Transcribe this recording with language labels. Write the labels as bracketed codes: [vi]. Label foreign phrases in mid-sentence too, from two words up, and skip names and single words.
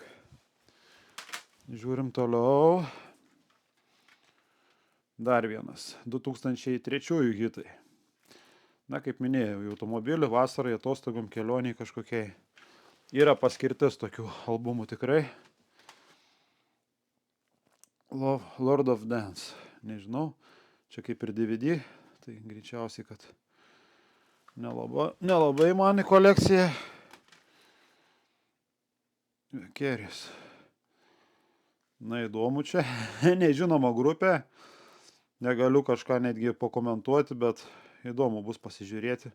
[lt] Žiūrim toliau. Dar vienas. 2003 hitai. Na, kaip minėjau, į automobilį, vasarai, atostogom, kelioniai kažkokiai. Yra paskirtis tokių albumų tikrai. Lord of Dance. Nežinau, čia kaip ir DVD, tai greičiausiai, kad nelabai man į kolekciją. Keris. Na, įdomu čia. Nežinoma grupė. Negaliu kažką netgi pakomentuoti, bet įdomu bus pasižiūrėti.